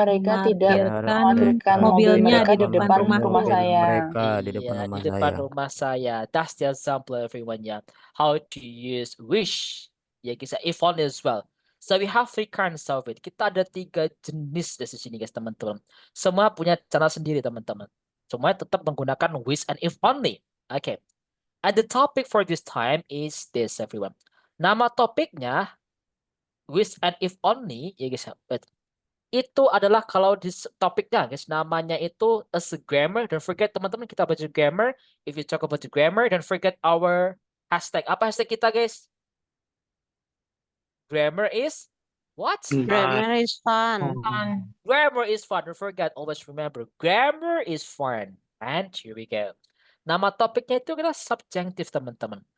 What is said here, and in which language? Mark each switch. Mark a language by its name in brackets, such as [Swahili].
[Indonesian] mereka tidak memarkirkan memarkirkan mobil mobilnya mereka di depan rumahku. rumah saya. Mereka di depan iya, rumah di depan saya. rumah saya. [English] That's the example everyone ya. How to use wish. Ya guys, if only as well. So we have three kinds of it. [Indonesian] Kita ada 3 jenis di sini guys teman-teman. Semua punya cara sendiri teman-teman. Semuanya tetap menggunakan wish and if only. Okay. [English] And the topic for this time is this everyone. [Indonesian] Nama topiknya wish and if only ya guys. Itu adalah kalau di topiknya guys, namanya itu as a grammar. [English] Don't forget [Indonesian] teman-teman kita baca grammar. [English] If you talk about the grammar, don't forget our hashtag. [Indonesian] Apa hashtag kita guys? [English] Grammar is what? Grammar is fun. Grammar is fun. Don't forget, always remember, grammar is fun. And here we go. [Indonesian] Nama topiknya itu adalah subjunctive teman-teman.